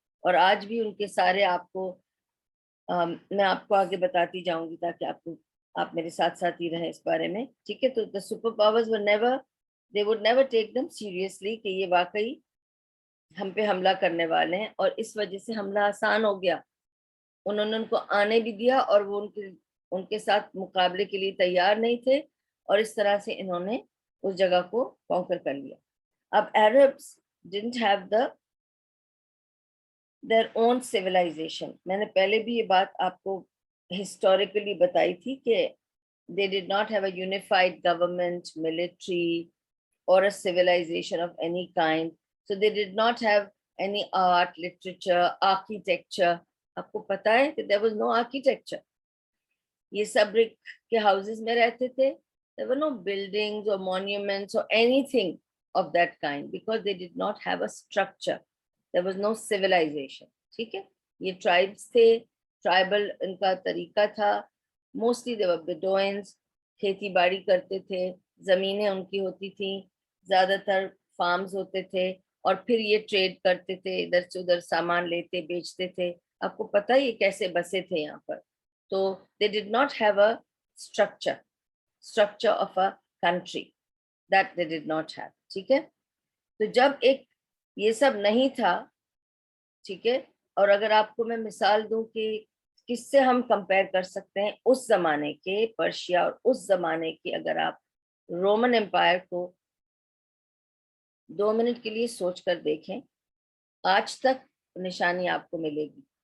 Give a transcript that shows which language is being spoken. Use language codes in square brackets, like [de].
[ur] اور آج بھی ان کے سارے آپ کو میں آپ کو آگے بتاتی جاؤں گی تاکہ آپ میرے ساتھ ساتھ ہی رہیں اس بارے میں, ٹھیک ہے. تو [en] the super powers were never, they would never take them seriously [ur] کہ یہ واقعی ہم پہ حملہ کرنے والے ہیں, اور اس وجہ سے حملہ آسان ہو گیا. انہوں نے ان کو آنے بھی دیا, اور وہ ان کے ساتھ مقابلے کے لیے تیار نہیں تھے, اور اس طرح سے انہوں نے اس جگہ کو کانکر کر لیا. [en] اب Arabs didn't have their own civilization. [ur] میں نے پہلے بھی یہ بات آپ کو ہسٹوریکلی بتائی تھی کہ [en] they did not have a unified government, military, or a civilization of any kind. So they did not have any art, literature, architecture. [ur] آپ کو پتا ہے کہ [en] there was no architecture. [ur] یہ سب brick کے houses میں رہتے تھے. [en] There were no buildings or monuments or anything of that kind because they did not have a structure. There was no civilization. [ur] ٹھیک ہے, یہ tribes تھے, tribal ان کا طریقہ تھا. [en] Mostly they were Bedouins, [ur] کھیتی باڑی کرتے تھے, زمینیں ان کی ہوتی تھیں, زیادہ تر فارمز ہوتے تھے اور پھر یہ ٹریڈ کرتے تھے, ادھر سے ادھر سامان لیتے بیچتے تھے. آپ کو پتہ یہ کیسے بسے تھے یہاں پر. [en] تو they did not have a structure of a country, that they did not have. [ur] ٹھیک ہے, تو جب ایک یہ سب نہیں تھا, ٹھیک ہے, اور اگر آپ کو میں مثال دوں کہ کس سے ہم کمپیئر کر سکتے ہیں اس زمانے کے پرشیا اور اس زمانے کے, اگر آپ رومن امپائر کو 2 منٹ کے لیے سوچ کر دیکھیں, آج تک نشانی آپ کو ملے گی.